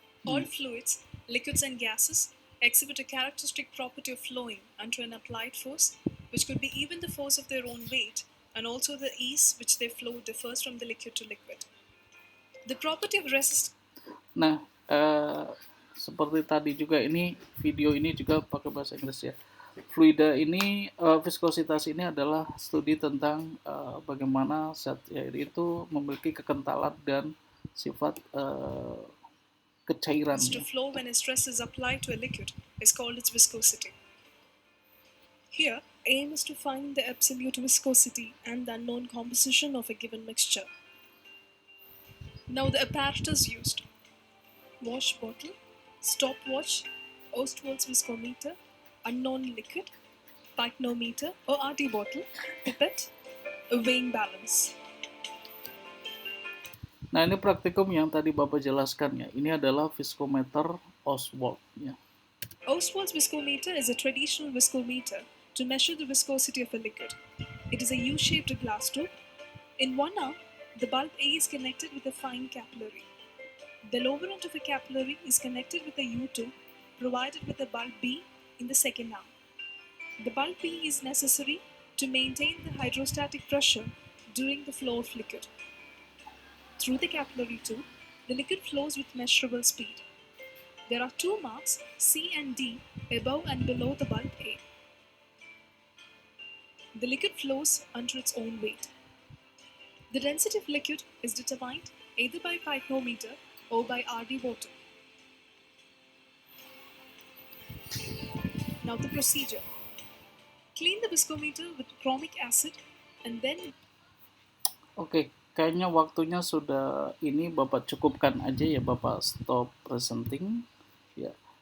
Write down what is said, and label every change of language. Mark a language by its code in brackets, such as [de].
[en] All fluids, liquids, and gases exhibit a characteristic property of flowing under an applied force, which could be even the force of their own weight, and also the ease which they flow differs from the liquid to liquid. The property of resistance. [id] Nah, seperti tadi juga ini video ini juga pakai bahasa Inggris ya. Fluida ini, viskositas ini adalah studi tentang bagaimana zat air itu memiliki kekentalan dan sifat kecairan. [en] To flow when a stress is applied to a liquid is called its viscosity. Here, aim is to find the absolute viscosity and the unknown composition of a given mixture. Now the apparatus used: wash bottle, stopwatch, Ostwald's viscometer, unknown liquid, pycnometer or RT bottle, pipette, a weighing balance. [id] Nah, ini praktikum yang tadi Bapak jelaskan ya. Ini adalah viskometer Ostwald ya. [en] Ostwald's viscometer is a traditional viscometer to measure the viscosity of a liquid. It is a U-shaped glass tube. In one arm, the bulb A is connected with a fine capillary. The lower end of a capillary is connected with a U-tube provided with a bulb B in the second arm. The bulb B is necessary to maintain the hydrostatic pressure during the flow of liquid. Through the capillary tube, the liquid flows with measurable speed. There are two marks, C and D, above and below the bulb A. The liquid flows under its own weight. The density of liquid is determined either by pycnometer or by RD bottle. Now the procedure. Clean the viscometer with chromic acid and then... [id] Oke, kayaknya waktunya sudah ini Bapak cukupkan aja ya, Bapak stop presenting ya.